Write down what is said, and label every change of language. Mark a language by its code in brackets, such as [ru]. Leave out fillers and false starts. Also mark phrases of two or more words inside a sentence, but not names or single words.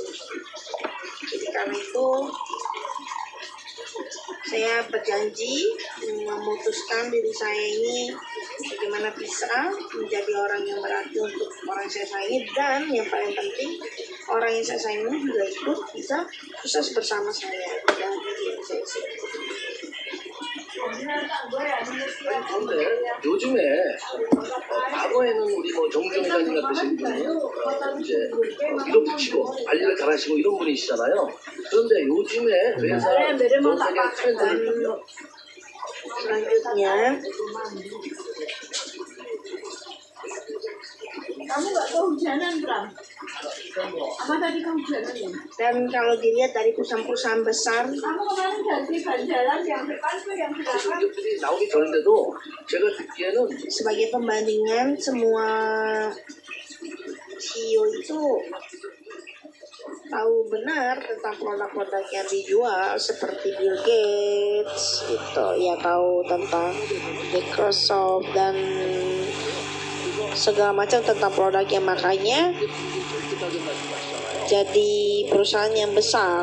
[id] Jadi karena itu saya berjanji memutuskan diri saya ini bagaimana bisa menjadi orang yang berarti untuk orang yang saya sayangi, dan yang paling penting orang yang saya sayangi juga ikut bisa sukses bersama saya. Dan yang saya [ko] 그런데 요즘에 과거에는 우리 뭐 정종 회장님 같으신 분이 이제 밀어붙이고 관리를 잘하시고 이런 분이시잖아요. 그런데 요즘에 회사 전 세계 트렌드를 보면 [id] selanjutnya Kamu nggak kehujanan, Bram? Apa tadi kehujanan? dan kalau dilihat dari perusahaan-perusahaan besar, Kamu kemarin ganti ban jalan yang depan tuh yang belakang. [ko] 기업들이 나오기 전인데도 제가 듣기에는 [id] sebagai pembandingan semua CEO itu tahu benar tentang produk-produk yang dijual seperti Bill Gates itu ya, tahu tentang Microsoft dan segala macam tentang produknya, makanya jadi perusahaan yang besar.